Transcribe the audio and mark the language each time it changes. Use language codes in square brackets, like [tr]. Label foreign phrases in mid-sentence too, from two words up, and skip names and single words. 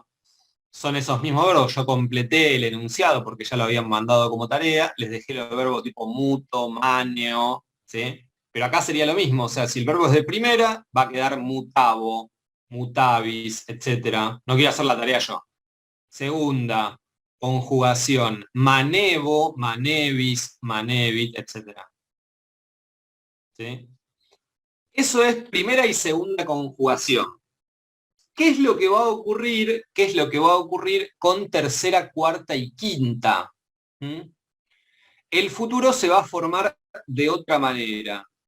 [es] Son esos mismos verbos, yo completé el enunciado porque ya lo habían mandado como tarea, les dejé los verbos tipo [la] muto, maneo, [es] ¿sí? Pero acá sería lo mismo, o sea, si el verbo es de primera, va a quedar [la] mutavo, mutavis, [es] etcétera. No quiero hacer la tarea yo. Segunda, conjugación, [la] manevo, manevis, manevit, [es] etcétera. ¿Sí? Eso es primera y segunda conjugación. ¿Qué es lo que va a ocurrir? ¿Qué es lo que va a ocurrir con tercera, cuarta y quinta? ¿Mm? El futuro se va a formar de otra manera.